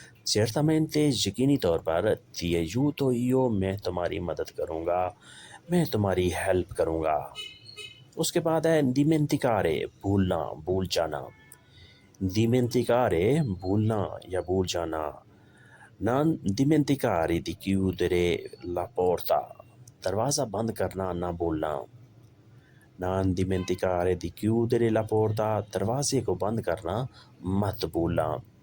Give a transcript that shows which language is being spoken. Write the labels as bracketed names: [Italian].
[Hindi] certamente यकीनी तौर पर, [Italian] ti aiuto io, [Hindi] मैं तुम्हारी मदद करूँगा, मैं तुम्हारी हेल्प करूँगा। उसके बाद है dimenticare, भूलना, भूल जाना। dimenticare भूलना या भूल जाना। [Italian] non dimenticare di chiudere la porta, [Hindi] दरवाज़ा बंद करना ना भूलना। [Italian] Non dimenticare di chiudere la porta, [Hindi] दरवाजे को बंद करना मत भूलना.